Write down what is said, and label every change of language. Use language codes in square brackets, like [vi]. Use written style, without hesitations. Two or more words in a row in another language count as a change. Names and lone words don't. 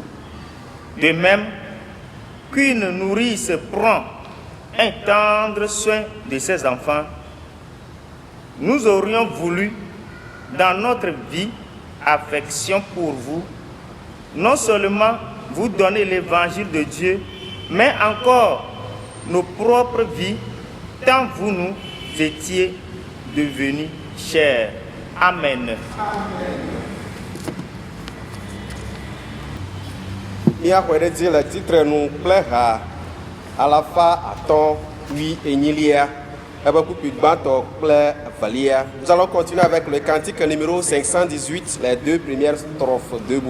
[fr] De même qu'une nourrice prend un tendre soin de ses enfants, nous aurions voulu, dans notre vie, affection pour vous, non seulement vous donner l'évangile de Dieu, mais encore nos propres vies, tant vous nous étiez devenus chers. Amen. [ee] Míaxɔe dzi le titrenu kple ha alafa atɔ̃ wi enyilia ebe kpukpui gbãtɔ kple evelia. [fr] Nous allons continuer avec le cantique numéro 518, les 2 premières strophes debout.